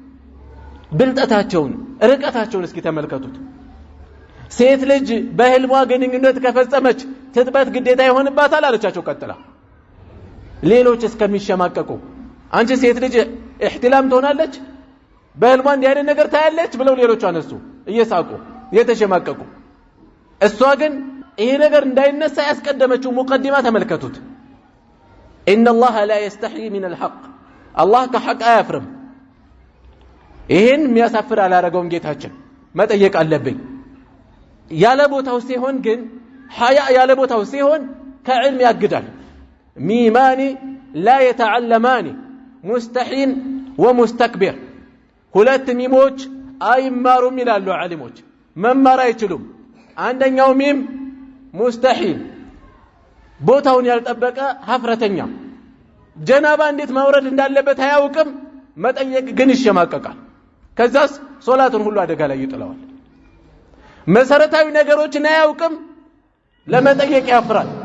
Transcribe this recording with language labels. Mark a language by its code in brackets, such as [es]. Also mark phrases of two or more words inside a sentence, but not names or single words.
[am] ብልጠታቸውን ርቀታቸውን እስኪ ተመልከቱት ሴት ልጅ በህልሟ ግንኙነት ከፈጸመች ትጥበት ግዴታ ይሆንባታል አለቻቸው ቀጥላ ሌሎች እስከሚሸማቀቁ አንቺ ሴት ልጅ ኢህቲላም ትሆናለች በህልሟ እንዲህ አይነት ነገር ታያለች ብለው ሌሎች አነሱ እየሳቁ የተሸማቀቁ እሷ ግን ይሄ ነገር እንዳይነሳ ያስቀደመችው ሙቀዲማ ተመልከቱት [ar] ان الله لا يستحي من الحق [am] الله ከሐቅ አያፍርም ይሄን የሚያሳፍር አላረገውም ጌታችን መጠየቅ አለብኝ ያለ ቦታው ሲሆን ግን ሐያ ያለ ቦታው ሲሆን ከዕልም ያግዳል ሚማኒ [ar] لا يتعلمان مستحين ومستكبر [am] ሁለት ሚሞች አይማሩም ይላሉ ዓሊሞች መማር አይችሉም አንደኛው ሚም ሙስተሂል ቦታውን ያልጠበቀ ሀፍረተኛ ጀናባ እንዴት ማውረድ እንዳለበት አያውቅም መጠየቅ ግን ይሸማቀቃል ከዛስ ሶላቱን ሁሉ አደጋ ላይ ይጥለዋል መሰረታዊ ነገሮችን አያውቅም ለመጠየቅ ያፍራል